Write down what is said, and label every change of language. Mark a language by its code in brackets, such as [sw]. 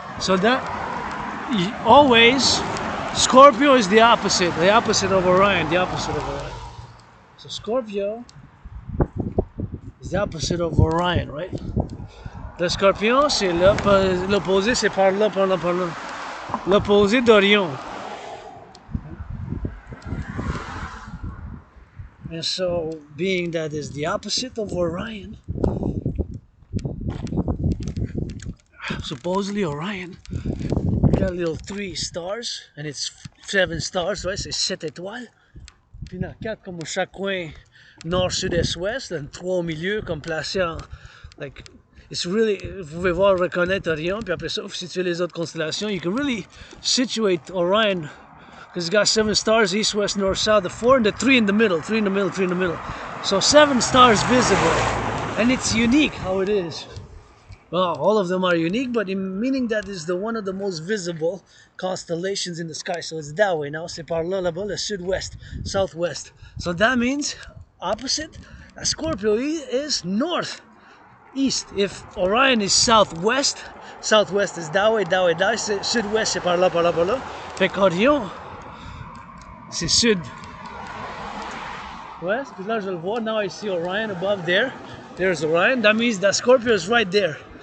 [en] So that always Scorpio is the opposite of Orion, So Scorpio is the opposite of Orion, right? [fr] Le Scorpion, c'est là, l'opposé, c'est par là. L'opposé d'Orion. [en] And so, being that is the opposite of Orion, supposedly Orion got little 3 stars, and it's 7 stars, right? [fr] C'est 7 étoiles. Puis il y en a 4 comme chaque coin, nord, sud, est, ouest, et 3 au milieu, comme placés en, [en] like, it's really, [fr] vous pouvez voir, reconnaître Orion, puis après ça, vous situez les autres constellations. [en] You can really situate Orion, because it's got 7 stars, east, west, north, south, the 4 and the 3 in the middle, 3 in the middle. So 7 stars visible, and it's unique how it is. Well, all of them are unique, but meaning that is one of the most visible constellations in the sky. So it's that way now. [fr] C'est par là, là-bas, le sud-ouest, [en] southwest. So that means opposite. Scorpio is north, east. If Orion is southwest, southwest is that way. [fr] Sud-ouest, c'est par là. Fait qu'Orion, c'est sud-ouest. Puis là, je le vois. [en] Now I see Orion above there. There's Orion. That means that Scorpio is right there.